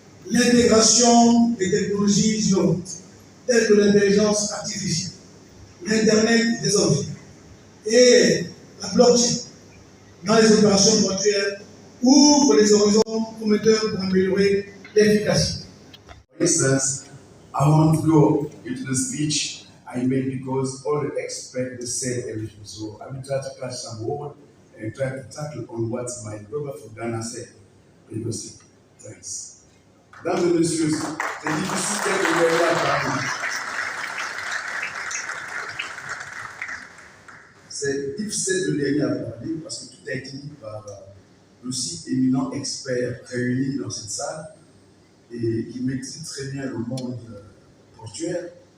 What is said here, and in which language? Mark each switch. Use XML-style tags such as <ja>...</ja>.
<fr>L'intégration des technologies innovantes, telles que l'intelligence artificielle, l'Internet des objets et la blockchain dans les opérations portuaires ouvre les horizons prometteurs pour améliorer l'efficacité.</fr> <en>For instance, I want to go into the speech I made because all the experts they said everything. So I will try to catch some word and try to tackle on what my brother from Ghana said previously. Thanks.</en> <fr>Mesdames et messieurs, c'est difficile d'être derrière Paris. C'est difficile de les à parler parce que tout a été dit par aussi éminents experts réunis dans cette salle et qui maîtrisent très bien le monde portuaire.</fr>